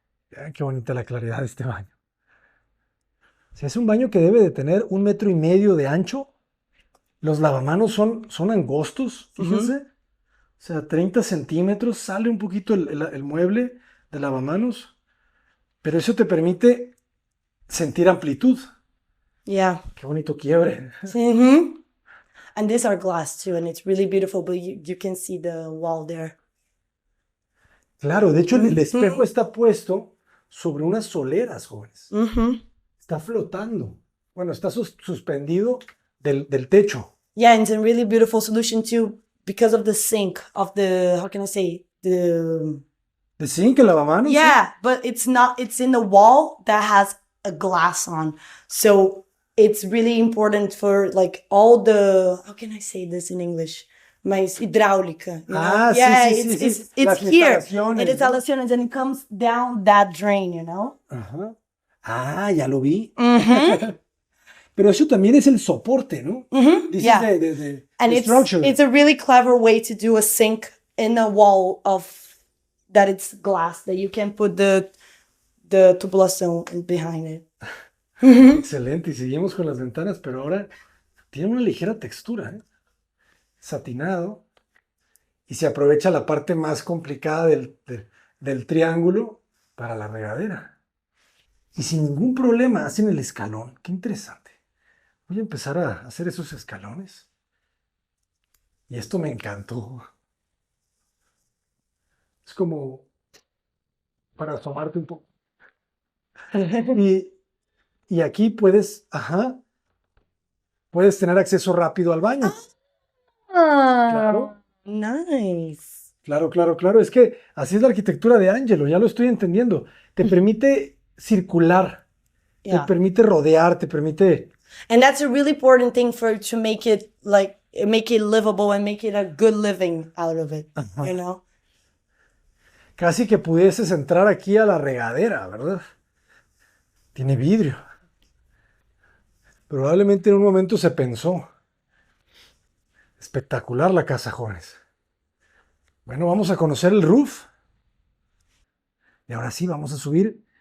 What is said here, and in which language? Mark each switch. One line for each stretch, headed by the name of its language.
Spanish: Vean qué bonita la claridad de este baño. O sea, es un baño que debe de tener 1,5 metros de ancho. Los lavamanos son angostos, fíjense. O sea, 30 centímetros, sale un poquito el mueble de lavamanos, pero eso te permite sentir amplitud.
English: Yeah.
Spanish: Qué bonito quiebre.
English: And these are glass too, and it's really beautiful, but you can see the wall there.
Spanish: Claro, de hecho el espejo está puesto sobre unas soleras, jóvenes. Está flotando. Bueno, está suspendido del techo.
English: Yeah, and it's a really beautiful solution too because of the sink, of the, how can I say, the
Spanish: sink, el lavamanos.
English: Yeah, but it's in the wall that has a glass on. So it's really important for like all the, how can I say this in English? Mas hidráulica. You know? Yeah,
Spanish: sí.
English: It's here. And instalaciones, and it comes down that drain, you know?
Spanish: Ah, ya lo vi. Pero eso también es el soporte, ¿no?
English: This is the structure. It's a really clever way to do a sink in a wall that it's glass, that you can put the tubulación behind it.
Spanish: Excelente, y seguimos con las ventanas, pero ahora tiene una ligera textura, ¿eh? Satinado, y se aprovecha la parte más complicada del triángulo para la regadera. Y sin ningún problema hacen el escalón. Qué interesante. Voy a empezar a hacer esos escalones. Y esto me encantó. Es como para asomarte un poco. Y aquí puedes tener acceso rápido al baño. Claro.
English: Nice.
Spanish: Claro. Es que así es la arquitectura de Angelo, ya lo estoy entendiendo. Te permite circular, te permite rodear, te permite...
English: And that's a really important thing to make it livable and make it a good living out of it, you know?
Spanish: Casi que pudieses entrar aquí a la regadera, ¿verdad? Tiene vidrio. Probablemente en un momento se pensó. Espectacular la casa, jóvenes. Bueno, vamos a conocer el roof. Y ahora sí, vamos a subir.